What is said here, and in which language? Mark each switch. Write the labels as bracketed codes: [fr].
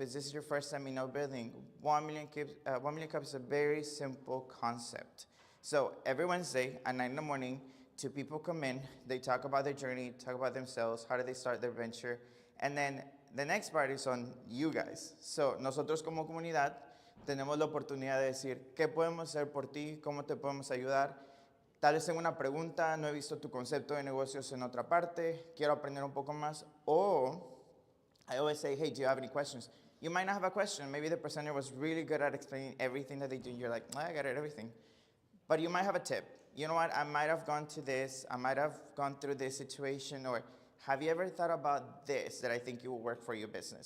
[en] Is this your first time in our building? 1 Million Cups is a very simple concept. So every Wednesday at 9 in the morning, two people come in, they talk about their journey, talk about themselves, how did they start their venture, and then the next part is on you guys. [es] So nosotros como comunidad tenemos la oportunidad de decir, ¿qué podemos hacer por ti? ¿Cómo te podemos ayudar? Tal vez tengo una pregunta, no he visto tu concepto de negocios en otra parte, quiero aprender un poco más. [en] Or, I always say, hey, do you have any questions? You might not have a question. Maybe the presenter was really good at explaining everything that they do. You're like, I got it, everything. But you might have a tip. You know what, I might have gone to this, I might have gone through this situation, or have you ever thought about this that I think you will work for your business?